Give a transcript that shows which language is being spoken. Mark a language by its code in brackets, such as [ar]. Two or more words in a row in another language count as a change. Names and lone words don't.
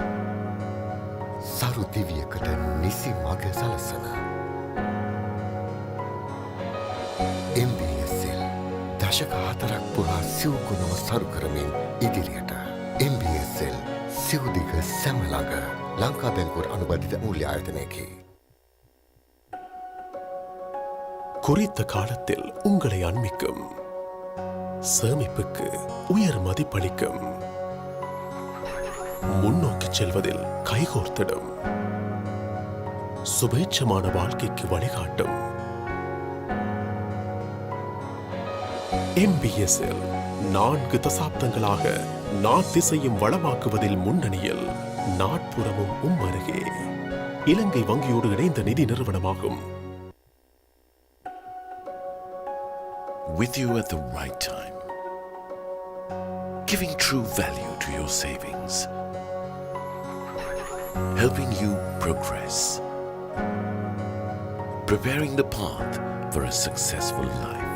[si] සරු දිවියකට නිසි මග සලසන MBSL දශක 4ක් පුරා සිව්ගුණව සරු කරමින් ඉදිරියට MBSL සිව්දිග සැම ළඟ ලංකා බැංකුව අනුබද්ධිත මූල්‍ය ආයතනයකි. [ta] குறித்த காலத்தில் உங்களை அண்மிக்கும் சேமிப்புக்கு உயர் மதிப்பளிக்கும் முன்னோக்கி செல்வதில் கைகோர்த்திடும் சுபேட்சமான வாழ்க்கைக்கு வழிகாட்டும் MBSL 4 தசாப்தங்களாக நாத்திசையும் வளமாக்குவதில் முன்னணியில் நாட்புறமும் அருகே இலங்கை வங்கியோடு இணைந்த நிதி நிறுவனமாகும். [en] With you at the right time, giving true value to your savings, helping you progress, preparing the path for a successful life.